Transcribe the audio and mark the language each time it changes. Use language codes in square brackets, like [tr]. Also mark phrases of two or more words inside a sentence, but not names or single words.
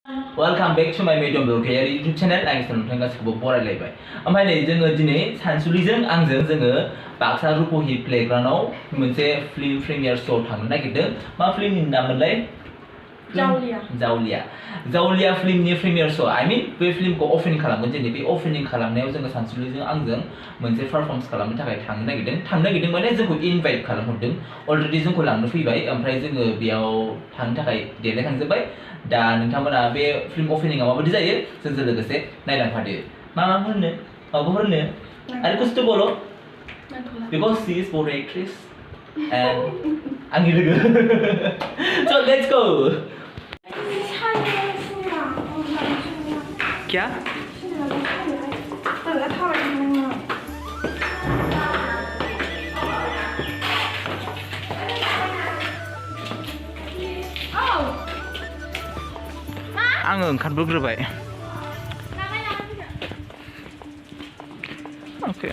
[en] Welcome back to my medium blogging YouTube channel. [brx] आं नोंथां गासिखौबो बरायलायबाय। ओमफ्राय नै जोङो दिनै सानसुलिजों आंजों जोङो बाक्सा रुपहि प्लेग्राउन्डआव मोनसे [en] film premiere [brx] श'आव थांनो नागिरदों। मा फिल्मनि नाममोनलाय? जावलिया फिल्मनि [en] premiere show' I mean [brx] बे फिल्मखौ अपेनिं खालामगोन दिनै। बे अपेनिं खालामनायाव जोङो सानसुलिजों आंजों मोनसे पारफर्मेन्स खालामनो थाखाय थांनो नागिरदों माने जोंखौ इनभाइट खालामहरदों। अलरेडि जोंखौ लांनो फैबाय ओमफ्राय जोङो बेयाव थांनो थाखाय देलायखांजोब्बाय। दा नोंथांमोना बे फिल्म अपेनिंआ माबायदि जायो जोंजों लोगोसे नायलांफादो। मा होनो माबाफोर होनो आरो [hi] कुछ तो बोलो [en] because she is for actress and [brx] आंनि लोगो [en] so let's go [brx] क्या आङो ओंखारबोग्रोबाय अके